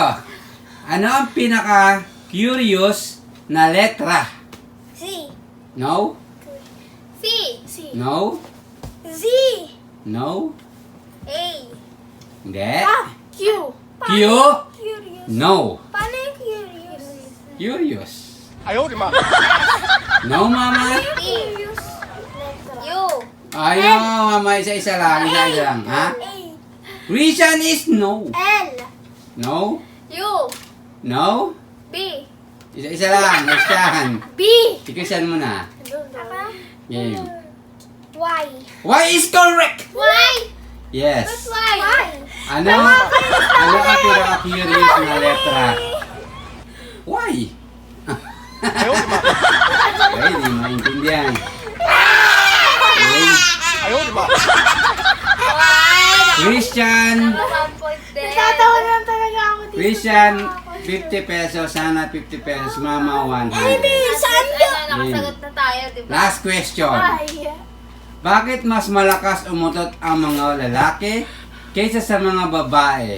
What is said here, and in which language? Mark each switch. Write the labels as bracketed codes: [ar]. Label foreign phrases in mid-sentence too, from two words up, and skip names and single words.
[tl] Ano ang pinaka-curious na letra? C. No? C. C. No? Z. No? A. Hindi. Ah, Q. Q? Curious. No. Paano yung curious? Curious. [zh] 哎呦我的妈！ [tl] No, mama? Curious. Letra. U. Ayaw, mama. Isa-isa lang. Isa-isa lang. Ha? A. [en] Reason is no. [tl] L. No? U. No? B. Isa-isa lang. Christian. B. Si Christian muna. Apa? Game. Y. [en] Y is correct. [tl] Y. Yes. [en] That's why. [tl] Y. Ano? Ano ang pinaka-curious na letra? Y. [zh] 哎呦我的妈！ [tl] Okay, di maintindihan. Okay. [zh] 哎呦我的妈！ [tl] Christian. 1 point din. Tatawa lang talaga ako dito. Christian, 50 pesos. Sana 50 pesos. Mama, 100. Saan yun? Ano, nakasagot na tayo, di ba? [en] Last question. [tl] Ay. Bakit mas malakas umutot ang mga lalaki kaysa sa mga babae?